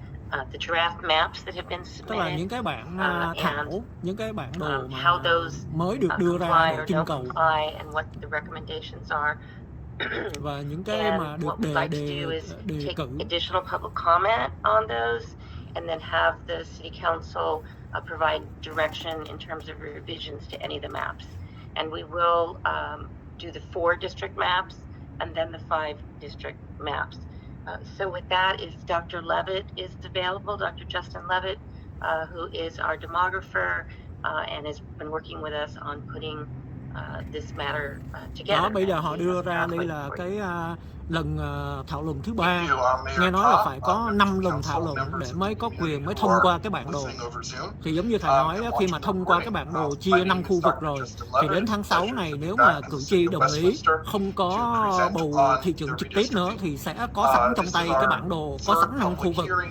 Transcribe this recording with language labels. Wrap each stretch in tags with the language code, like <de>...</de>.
<en>The draft maps that have been submitted,</en> <vi>tức là những cái bản thảo, những cái bản đồ mà mới được đưa ra để trưng cầu.</vi> <en>And what the recommendations are.</en> <vi>Và những cái mà được đề cử.</vi> <en>Additional public comment on those, and then have the city council provide direction in terms of revisions to any of the maps. And we will do the 4 district maps and then the 5 district maps. So with that, if Dr. Levitt is available, Dr. Justin Levitt, who is our demographer and has been working with us on putting this matter together.</en> <vi>Đó, bây giờ họ đưa ra đây là cái lần thảo luận thứ 3. Nghe nói là phải có 5 lần thảo luận để mới có quyền mới thông qua cái bản đồ. Thì giống như thầy nói đó, khi mà thông qua cái bản đồ chia 5 khu vực rồi thì đến tháng 6 này nếu mà cử tri đồng ý không có bầu thị trưởng trực tiếp nữa thì sẽ có sẵn trong tay cái bản đồ, có sẵn 5 khu vực.</vi>